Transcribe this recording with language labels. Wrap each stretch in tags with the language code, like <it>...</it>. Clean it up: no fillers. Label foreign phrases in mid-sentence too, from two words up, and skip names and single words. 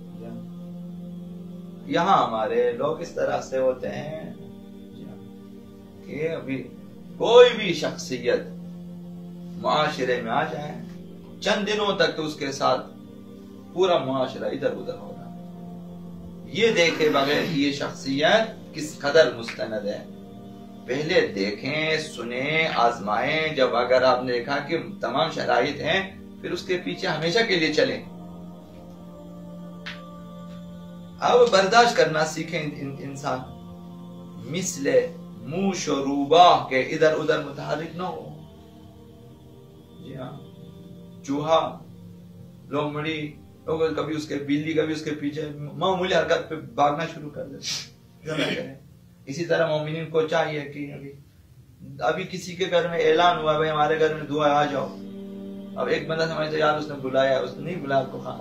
<ur>یہاں ہمارے لوگ اس طرح سے ہوتے ہیں کہ ابھی کوئی بھی شخصیت معاشرے میں آ جائے، چند دنوں تک تو اس کے ساتھ پورا معاشرہ ادھر ادھر ہوگا، یہ دیکھے بغیر کہ یہ شخصیت کس قدر مستند ہے۔ پہلے دیکھیں، سنیں، آزمائیں۔ جب اگر آپ نے دیکھا کہ تمام شرائط ہیں، پھر اس کے پیچھے ہمیشہ کے لیے چلیں۔ اب برداشت کرنا سیکھیں انسان، مثل</ur> <fa>موش و روباہ</fa> <ur>کے ادھر ادھر متحرک نہ ہو۔ جی ہاں، چوہا، لومڑی، کبھی اس کے بلی، کبھی اس کے پیچھے معمولی حرکت پہ بھاگنا شروع کر دیتے۔ اسی طرح مومنین کو چاہیے کہ ابھی کسی کے گھر میں اعلان ہوا بھائی ہمارے گھر میں دعا آ جاؤ، اب ایک بندہ سمجھتا ہے یار اس نے بلایا، اس نے نہیں بلایا آپ کو خامخواہ.</ur>